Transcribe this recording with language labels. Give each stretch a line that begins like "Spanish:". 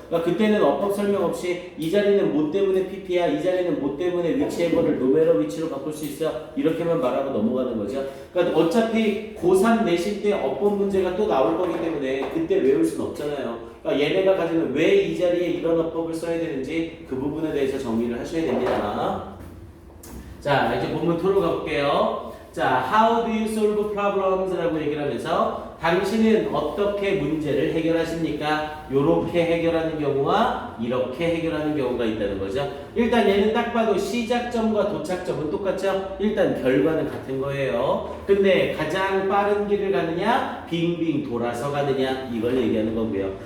Korean: 그러니까 그때는 어법 설명 없이 이 자리는 뭐 때문에 PP야, 이 자리는 뭐 때문에 위치에버를 노메러 위치로 바꿀 수 있어 이렇게만 말하고 넘어가는 거죠. 그러니까 어차피 고3 내신 때 어법 문제가 또 나올 거기 때문에 그때 외울 수는 없잖아요. 그러니까 얘네가 가지는 왜 이 자리에 이런 어법을 써야 되는지 그 부분에 대해서 정리를 하셔야 됩니다. 자, 이제 본문 토로 가볼게요.
English: 자, how do you solve problems?
Korean: 라고 얘기를 하면서 당신은 어떻게 문제를 해결하십니까? 요렇게 해결하는 경우와 이렇게 해결하는 경우가 있다는 거죠. 일단 얘는 딱 봐도 시작점과 도착점은 똑같죠? 일단 결과는 같은 거예요. 근데 가장 빠른 길을 가느냐, 빙빙 돌아서 가느냐 이걸 얘기하는 거고요.